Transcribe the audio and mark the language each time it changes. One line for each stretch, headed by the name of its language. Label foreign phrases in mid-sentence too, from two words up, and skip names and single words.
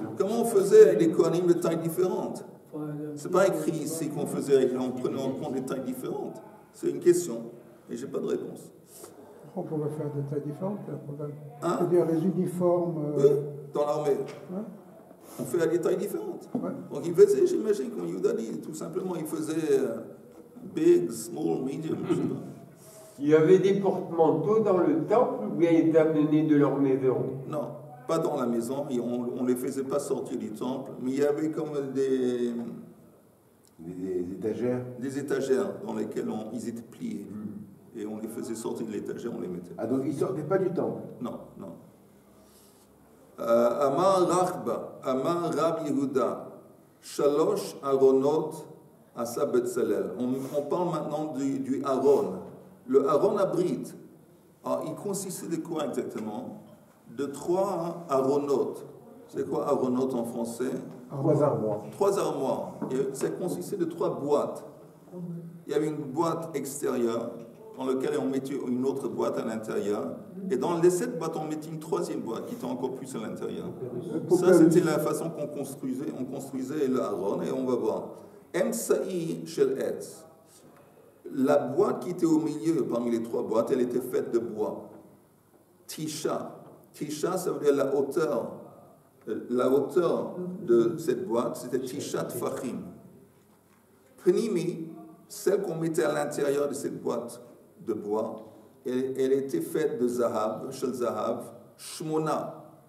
French: Comment on faisait les Kohanim de tailles différentes? C'est pas écrit ici qu'on faisait en prenant en compte des tailles différentes. C'est une question, et j'ai pas de réponse. On pouvait faire des tailles différentes, c'est un problème. Hein? C'est-à-dire les uniformes... Oui, dans l'armée. Ouais. On fait à des tailles différentes. Ouais. Donc il faisait, j'imagine, comme Yehuda dit, tout simplement, il faisait
English: big, small, medium,
French: je sais pas. Il y avait des porte-manteaux dans le temple ou bien ils étaient amenés de leur maison? Non, pas dans la maison, et on ne les faisait pas sortir du temple, mais il y avait comme des étagères. Des étagères dans lesquelles ils étaient pliés. Et on les faisait sortir de l'étagère, on les mettait. Ah, donc ils ne sortaient pas du temple? Non, non.
Hebrew: אמר רחבה אמר רב יהודה שלשה ארונות עשה בצלאל.
French: On parle maintenant du Aaron. Le
Hebrew: ארון הברית,
French: il consistait de quoi exactement? De 3 Aaronotes. C'est quoi Aaronot en français? 3 armoires. 3 armoires. Et ça consistait de 3 boîtes. Il y avait une boîte extérieure dans laquelle on mettait une autre boîte à l'intérieur. Et dans les 7 boîtes, on mettait une 3e boîte qui était encore plus à l'intérieur. Ça, c'était la façon qu'on construisait le Aaron, et on va voir.
Hebrew: אמצעי של עץ.
French: La boîte qui était au milieu, parmi les 3 boîtes, elle était faite de bois.
Hebrew: Tisha.
French: Tisha, ça veut dire la hauteur. La hauteur de cette boîte, c'était
Hebrew: תשעה טפחים.
French: Pnimi, celle qu'on mettait à l'intérieur de cette boîte de bois, elle était faite de Zahav,
Hebrew: של זהב שמונה.